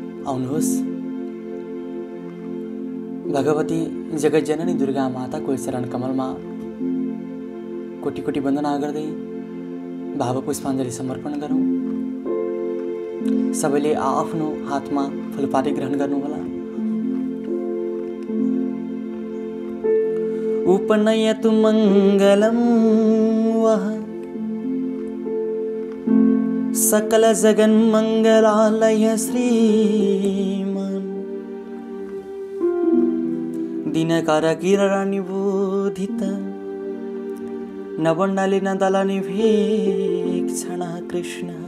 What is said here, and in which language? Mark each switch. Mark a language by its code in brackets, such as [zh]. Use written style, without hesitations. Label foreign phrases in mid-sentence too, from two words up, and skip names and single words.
[ne] आउनुहोस्, भगवती जगत जननी दुर्गा माताको चरण कमलमा कोटी कोटी वन्दना गर्दै भाव पुष्पाञ्जली समर्पण गरौँ। सबैले आफ्नो हातमा फुलपाती ग्रहण गर्नुहोला। [sa] उपनयतु मङ्गलं वः सकल जगन्मङ्गलालय श्रीमान् दिनकर किरणनिबोधित नवण्डालिन दलनिभीक्षण कृष्ण